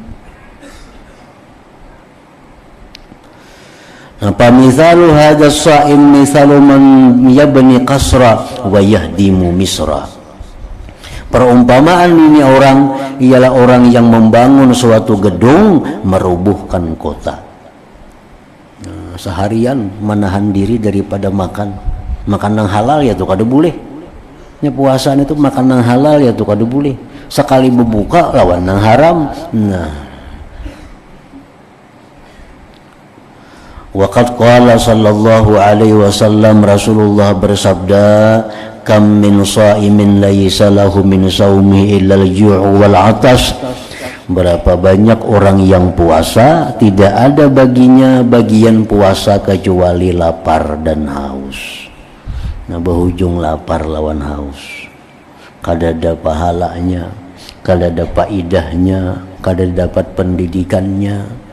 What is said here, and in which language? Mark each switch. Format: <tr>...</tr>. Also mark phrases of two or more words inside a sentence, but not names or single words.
<ar>Apa مثل هذا الصائم مثل من يبني قصرا ويهدم مصرا.</ar> <id>Perumpamaan ini orang ialah orang yang membangun suatu gedung, merubuhkan kota.</id> <bjn>Nah, seharian menahan diri daripada makan yang halal, ya tuh kada boleh. Ini puasaan itu makan yang halal, ya tuh kada boleh. Sekali berbuka lawan yang haram. Nah,</bjn> <ar>وقد قال صلى الله عليه وسلم,</ar> <bjn>Rasulullah bersabda,</bjn> <ar>كم من صائم ليس له من صومه إلا الجوع والعطش.</ar> <id>Berapa banyak orang yang puasa tidak ada baginya bagian puasa kecuali lapar dan haus.</id> <bjn>Nah, berujung lapar lawan haus, kada ada pahalanya, kada ada faedahnya, kada dapat pendidikannya.</bjn>